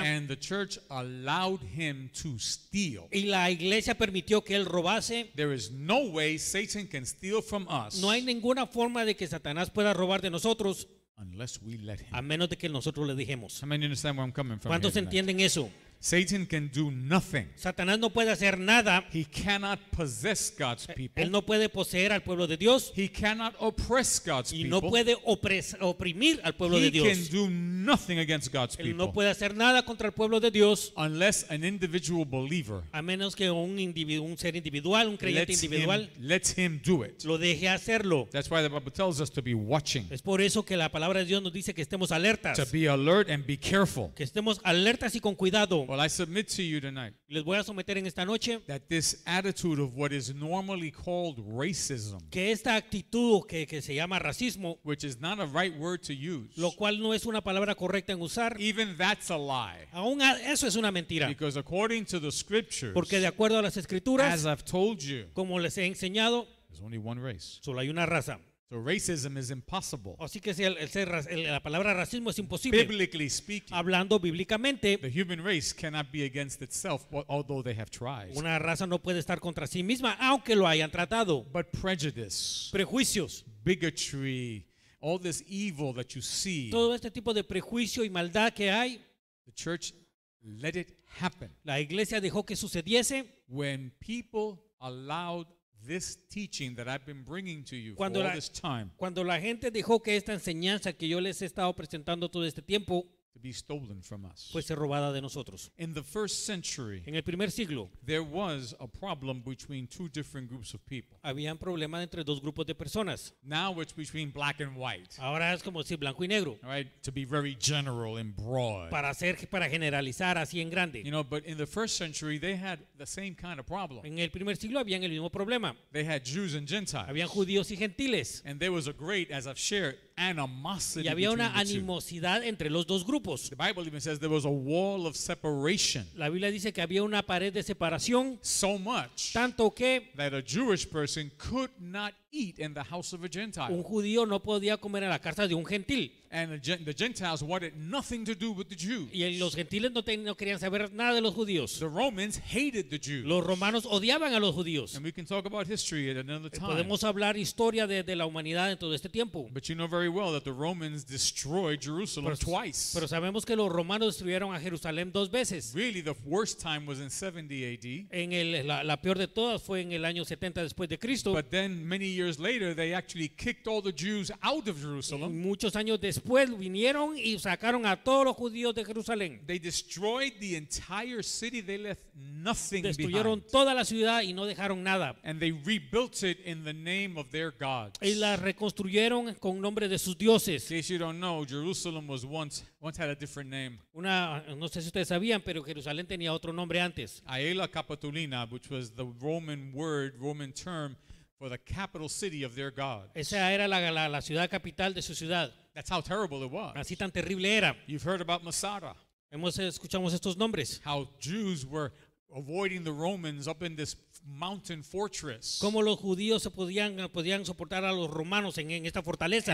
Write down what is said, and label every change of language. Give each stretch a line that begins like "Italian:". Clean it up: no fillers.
English: and the church allowed him to steal.
Spanish: y la iglesia permitió que él robase.
English: There is no way Satan can steal from us
Spanish: No hay ninguna forma de que Satanás pueda robar de nosotros
English: unless we let him.
Spanish: a menos de que nosotros le dejemos.
English: How many understand where I'm coming from? Here
Spanish: ¿Cuántos
English: tonight?
Spanish: entienden eso?
English: Satan can do nothing.
Spanish: Satanás no puede hacer nada.
English: He cannot possess God's people.
Spanish: Él no puede poseer al pueblo de Dios
English: He cannot oppress God's
Spanish: y
English: people.
Spanish: no puede oprimir al pueblo de
English: He
Spanish: Dios.
English: can do nothing against God's
Spanish: Él
English: people
Spanish: no puede hacer nada contra el pueblo de Dios
English: unless an individual believer
Spanish: a menos que un ser individual, un creyente individual,
English: lets him do it.
Spanish: lo deje hacerlo.
English: That's why the Bible tells us to be watching,
Spanish: Es por eso que la palabra de Dios nos dice que estemos alertas,
English: to be alert and be careful.
Spanish: que estemos alertas y con cuidado.
English: Well, I submit to you tonight
Spanish: Les voy a someter en esta noche
English: that this attitude of what is normally called racism,
Spanish: que esta actitud que se llama racismo,
English: which is not a right word to use,
Spanish: lo cual no es una palabra correcta en usar,
English: even that's a lie.
Spanish: aún eso es una mentira.
English: Because according to the scriptures,
Spanish: Porque de acuerdo a las escrituras,
English: as I've told you,
Spanish: como les he enseñado,
English: there's only one race.
Spanish: solo hay una raza.
English: So racism is impossible.
Spanish: Así que la palabra racismo es imposible.
English: Biblically speaking,
Spanish: Hablando bíblicamente,
English: the human race cannot be against itself, although they have tried.
Spanish: una raza no puede estar contra sí misma, aunque lo hayan tratado.
English: But prejudice,
Spanish: Prejuicios,
English: bigotry, all this evil that you see,
Spanish: todo este tipo de prejuicio y maldad que hay,
English: the church let it happen.
Spanish: la iglesia dejó que sucediese.
English: When people allowed this teaching that I've been bringing to you for
Spanish: Cuando
English: all
Spanish: la-
English: this time
Spanish: Cuando la gente dejó que esta enseñanza que yo les he estado presentando todo este tiempo
English: to be stolen from us.
Spanish: fuese robada de nosotros.
English: In the first century,
Spanish: En el primer siglo
English: there was a problem between two different groups of people.
Spanish: habían problemas entre dos grupos de personas.
English: Now it's between black and white.
Spanish: Ahora es como decir blanco y negro,
English: All right, to be very general and broad.
Spanish: para generalizar así en grande.
English: You know, but in the first century, they had the same kind of problem.
Spanish: En el primer siglo habían el mismo problema.
English: They had Jews and Gentiles.
Spanish: Habían judíos y gentiles.
English: And there was a great, as I've shared, animosity
Spanish: Y había una
English: between the two.
Spanish: animosidad entre los dos grupos.
English: The Bible even says there was a wall of separation.
Spanish: La Biblia dice que había una pared de separación,
English: So much
Spanish: tanto que
English: that a Jewish person could not eat in the house of a
Spanish: un
English: Gentile.
Spanish: judío no podía comer en la casa de un gentil.
English: And the Gentiles wanted nothing to do with the Jews.
Spanish: Y los gentiles no querían saber nada de los judíos.
English: The Romans hated the Jews.
Spanish: Los romanos odiaban a los judíos.
English: And we can talk about history at another time.
Spanish: Podemos hablar historia de la humanidad en todo este tiempo.
English: But you know very well that the Romans destroyed Jerusalem twice.
Spanish: Pero sabemos que los romanos destruyeron a Jerusalén 2 veces.
English: Really, the worst time was in 70 AD.
Spanish: La peor de todas fue en el año 70 después de Cristo.
English: But then, many years years later, they actually kicked all the Jews out of
Spanish: Y
English: Jerusalem.
Spanish: muchos años después vinieron y sacaron a todos los judíos de Jerusalén.
English: They destroyed the entire city. They left nothing
Spanish: Destruyeron
English: behind.
Spanish: toda la ciudad y no dejaron nada.
English: And they rebuilt it in the name of their gods.
Spanish: Y la
English: In
Spanish: reconstruyeron con nombre de sus dioses.
English: case you don't know, Jerusalem was once had a different name.
Spanish: No sé si ustedes sabían, pero Jerusalén tenía otro nombre antes.
English: Aela Capitolina, which was the Roman term for the capital city of their god.
Spanish: Esa era la ciudad capital de su ciudad.
English: That's how terrible it was.
Spanish: Así tan terrible era.
English: You've heard about Masada,
Spanish: Escuchamos estos nombres.
English: how Jews were avoiding the Romans up in this mountain fortress.
Spanish: Cómo los judíos se podían soportar a los romanos en esta fortaleza.